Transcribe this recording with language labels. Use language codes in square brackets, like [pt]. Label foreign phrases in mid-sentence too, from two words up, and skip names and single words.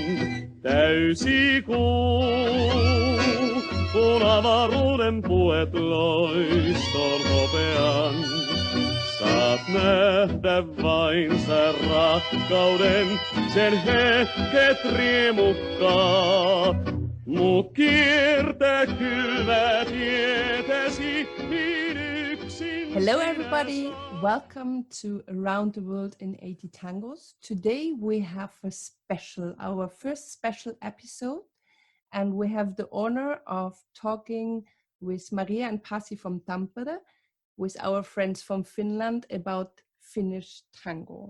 [fi] Täysi kuu, kun avaruuden puet loiston hopean. Saat nähdä vain sä rakkauden, sen hetket riemukkaat. Mut kiertä kylmä tietäsi niin yksin. [en] Hello everybody, welcome to Around the World in 80 Tangos. Today we have our first special episode, and we have the honor of talking with Maria and Pasi from Tampere, with our friends from Finland about Finnish tango.